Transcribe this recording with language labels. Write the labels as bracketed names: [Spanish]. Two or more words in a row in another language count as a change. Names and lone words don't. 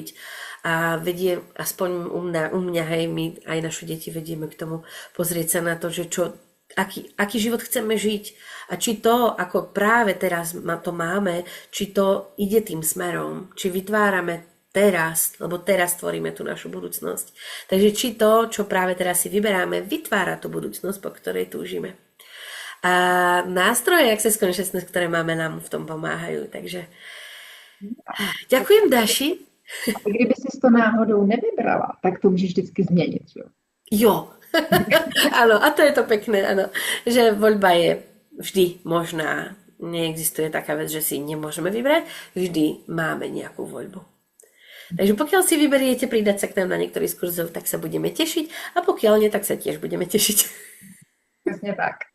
[Slovak] A vedie, aspoň u mňa, hej, my aj naše deti vedieme k tomu pozrieť sa na to, že aký život chceme žiť a či to, ako práve teraz to máme, či to ide tým smerom, či vytvárame teraz, lebo teraz tvoríme tú našu budúcnosť. Takže či to, čo práve teraz si vyberáme, vytvára tú budúcnosť, po ktorej túžime. A nástroje Access Consciousness, ktoré máme, nám v tom pomáhajú. Takže ďakujem, Daši. [Czech] A kdyby si to náhodou nevybrala, tak to můžeš vždycky změnit, jo? [Slovak] Jo. Áno, a to je to pekné, áno. Že voľba je vždy možná. Neexistuje taká vec, že si nemôžeme vybrať. Vždy máme nejakú voľbu. Takže pokiaľ si vyberiete pridať sa k nám na niektorý z kurzov, tak sa budeme tešiť. A pokiaľ nie, tak sa tiež budeme tešiť. [Czech] Přesně tak.